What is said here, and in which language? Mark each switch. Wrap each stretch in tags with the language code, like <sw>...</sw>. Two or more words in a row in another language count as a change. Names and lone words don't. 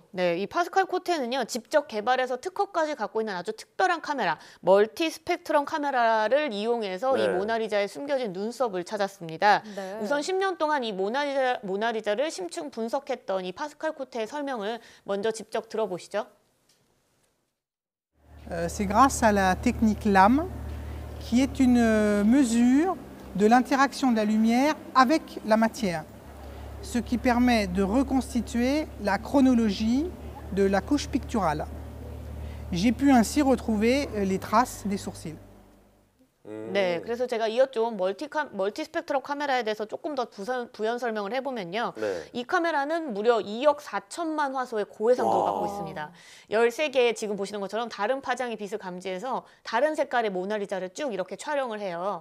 <ko>네, 이 파스칼 코테는요, 직접 개발해서 특허까지 갖고 있는 아주 특별한 카메라, 멀티 스펙트럼 카메라를 이용해서 네. 이 모나리자에 숨겨진 눈썹을 찾았습니다. 네. 우선 10년 동안 이 모나리자를 심층 분석했던 이 파스칼 코테의 설명을 먼저 직접 들어보시죠.</ko> <fr>C'est grâce à la technique LAM, qui est une mesure de l'interaction de la lumière avec la matière, ce qui permet de reconstituer la chronologie de la couche picturale. J'ai pu ainsi retrouver les traces des sourcils.</fr> <ko>네, 그래서 제가 이었죠. 멀티 스펙트럼 카메라에 대해서 조금 더 부연 설명을 해보면요. 네. 이 카메라는 무려 2억 4천만 화소의 고해상도를 갖고 있습니다. 13개의 지금 보시는 것처럼 다른 파장의 빛을 감지해서 다른 색깔의 모나리자를 쭉 이렇게 촬영을 해요.</ko>